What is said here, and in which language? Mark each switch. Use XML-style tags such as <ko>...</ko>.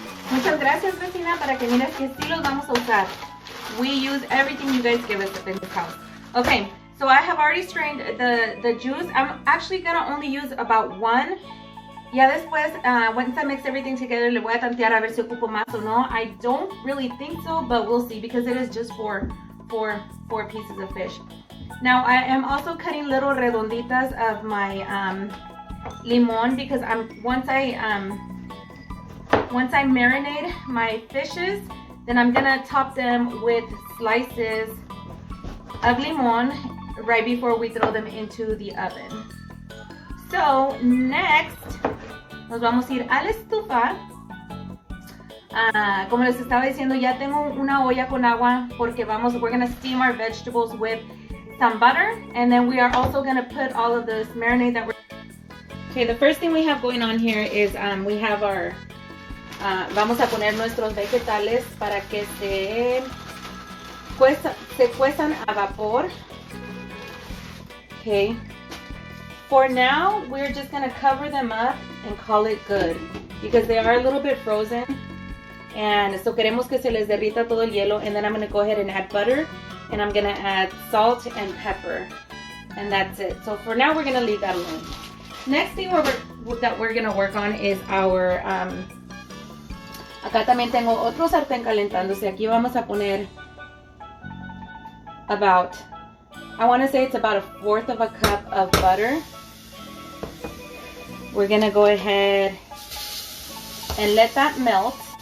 <es>Muchas gracias, vecina, para que mires que sí los vamos a usar.</es> <en>We use everything you guys give us in this house. Okay, so I have already strained the juice. I'm actually gonna only use about 1.</en> <es>Ya después,</es> <en>once I mix everything together,</en> <es>le voy a tantear a ver si ocupo más o no.</es> <en>I don't really think so, but we'll see because it is just four pieces of fish. Now, I am also cutting little redonditas of my limon because once I marinate my fishes, then I'm gonna top them with slices of limon right before we throw them into the oven. So next,</en> <es>nos vamos a ir a la estufa. Como les estaba diciendo, ya tengo una olla con agua porque</es> <en>we're gonna steam our vegetables with some butter, and then we are also gonna put all of this marinade that Okay, the first thing we have going on here is we have our</en> <es>vamos a poner nuestros vegetales para que se cuezan a vapor.</es> <en>Okay. For now, we're just going to cover them up and call it good because they are a little bit frozen. And so</en> <es>queremos que se les derrita todo el hielo.</es> <en>And then I'm going to go ahead and add butter. And I'm going to add salt and pepper. And that's it. So for now, we're going to leave that alone. Next thing that we're going to work on is our...</en> <es>Acá también tengo otro sartén calentándose. Aquí vamos a poner</es> <en>about, I want to say it's about 1/4 of a cup of butter. We're going to go ahead and let that melt.</en>